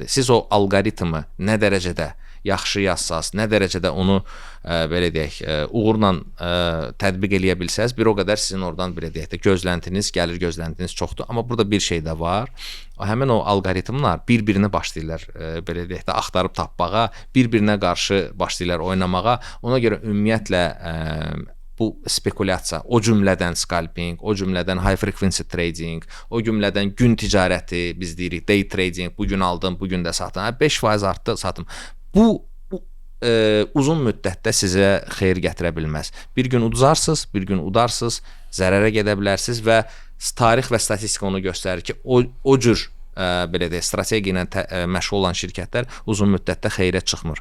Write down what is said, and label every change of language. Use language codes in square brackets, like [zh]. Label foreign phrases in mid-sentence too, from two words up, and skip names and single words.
[az] Siz o alqoritmi nə dərəcədə yaxşı yazsaz, nə dərəcədə onu belə deyək, uğurla tətbiq eləyə bilsəz, bir o qədər sizin oradan belə deyək də gözləntiniz, gəlir gözləntiniz çoxdur. Amma burada bir şey də var. Həmin o alqoritmlar bir-birini başlayırlar belə deyək də axtarıb tapmağa, bir-birinə qarşı başlayırlar oynamağa. Ona görə ümumiyyətlə bu spekulyasiya, o cümlədən scalping, o cümlədən [en] high frequency trading, [az] o cümlədən gün ticarəti, biz deyirik [en] day trading, [az] bu gün aldım, bu gün də satdım. 5% artdı, satdım. Bu uzun müddətdə sizə xeyir gətirə bilməz. Bir gün udarsınız, bir gün udarsınız, zərərə gedə bilərsiniz və tarix və statistika onu göstərir ki, o cür belə deyək, strategiya ilə məşğul olan şirkətlər uzun müddətdə xeyrə çıxmır.